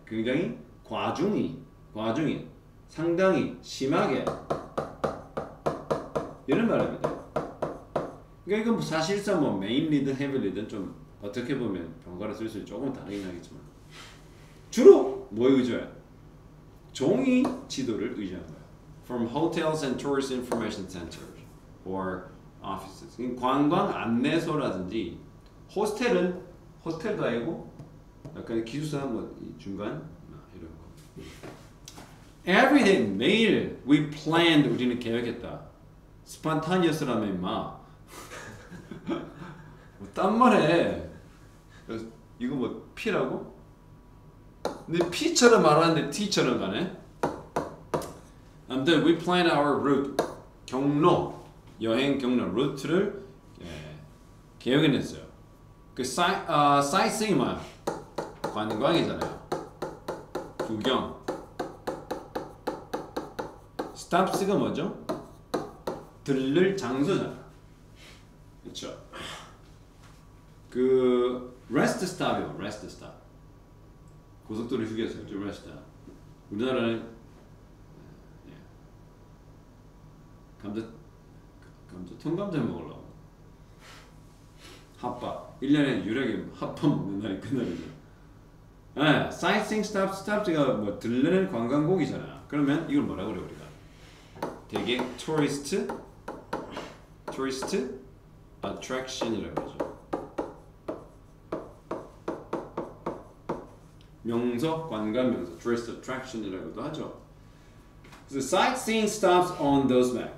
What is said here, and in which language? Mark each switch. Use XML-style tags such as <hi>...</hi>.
<ko>굉장히 과중히 상당히 심하게 이런 말입니다. 그러니까 이건 사실상 뭐 mainly든 heavily든 좀 어떻게 보면 번갈아 쓸 수 조금 다르긴 하겠지만 주로 뭐에 의존해? 종이 지도를 의존한 거예요.</ko> <en>From hotels and tourist information centers or offices.</en> <ko>관광 안내소라든지 호스텔은 호텔도 아니고 약간 기숙사 뭐 중간 이런 거.</ko> <en>Every day</en> <ko>매일</ko> <en>we planned</en> <ko>우리는 계획했다. spontaneous라면 임마. 딴 말해. 이거 뭐 P라고? 근데 P처럼 말하는데 T처럼 가네. 아무튼</ko> <en>we planned our route.</en> <ko>경로, 여행 경로, 루트를 계획해냈어요. 그 sightseeing 뭐야? 관광이잖아요. 구경. stops가 뭐죠? 들를 장소잖아. 그렇죠? 그 rest stop이요. rest stop. 고속도로 휴게소 rest stop. 우리나라는 통감자 먹으려고 핫밥 1년에 유일하게 핫밥 먹는 날이 그날이죠. sightseeing stops가 뭐 들르는 관광곡이잖아. 그러면 이걸 뭐라고 그래 우리가? 되게 tourist attraction이라고 하죠. 명소, 관광 명소, tourist attraction이라고도 하죠. 그래서</ko> <en>sightseeing stops on those map.</en>